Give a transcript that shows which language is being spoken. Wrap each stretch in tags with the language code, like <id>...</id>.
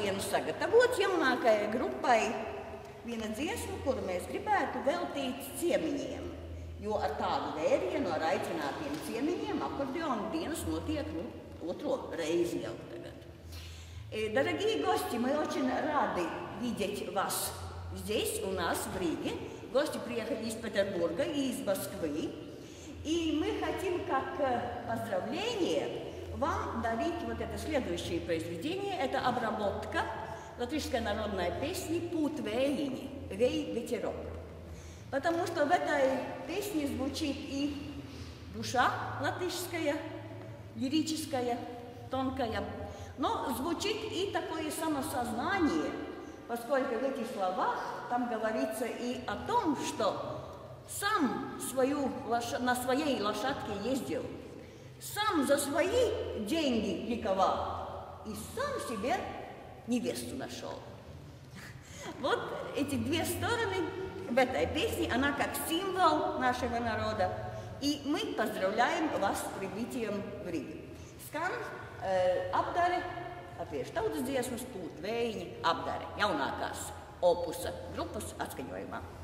<lv>Sagatavots jaunākajai grupai viena dziesma, kuru mēs gribētu veltīt ciemiņiem, jo ar tādu vērienu, ar aicinātiem ciemiņiem akordeona dienas notiek otro reizi jau tagad.</lv> <ru>Дорогие гости, мы очень рады видеть вас здесь, у нас в Риге. Гости приехали из Петербурга и из Москвы. И мы хотим как поздравление вам дарить вот это следующее произведение. Это обработка латышской народной песни «Пут веяни», «Вей ветерок». Потому что в этой песне звучит и душа латышская, лирическая, тонкая, но звучит и такое самосознание, поскольку в этих словах там говорится и о том, что сам на своей лошадке ездил, сам за свои деньги ликовал и сам себе невесту нашел. Вот эти две стороны в этой песне, она как символ нашего народа. И мы поздравляем вас с прибытием в Ригу.</ru> <lv>Skan apdare, latviešu tautas dziesmas, Pūt vējiņi, apdare, jaunākās Opusa grupas atskaņojumā.</lv>